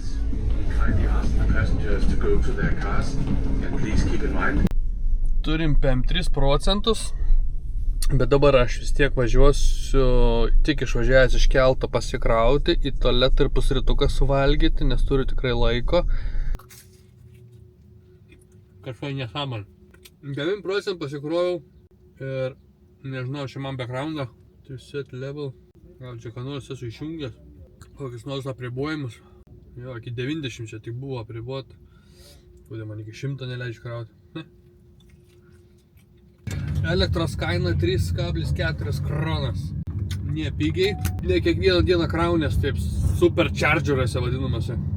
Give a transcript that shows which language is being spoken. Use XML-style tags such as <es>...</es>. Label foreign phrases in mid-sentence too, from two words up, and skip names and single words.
<lt>Turim 5-3%, bet dabar aš vis tiek važiuosiu, tik išvažiavęs iš kelto pasikrauti, į tualetą ir pusrytuką suvalgyti, nes turiu tikrai laiko. Kažkai nesąmonė. 9% pasikrovau. Ir nežinau, čia man backgroundą,</lt> <en>to set level,</en> <lt>gal čia ką nors esu išjungęs, kokius nors apribojimus, jo, iki 90 čia tik buvo apribota, kodėl man iki 100 neleidžia krauti, ne. Elektros kaina 3,4 kronas, ne pigiai, ne kiekvieną dieną kraunės, taip superchargeriuose vadinamasi.</lt>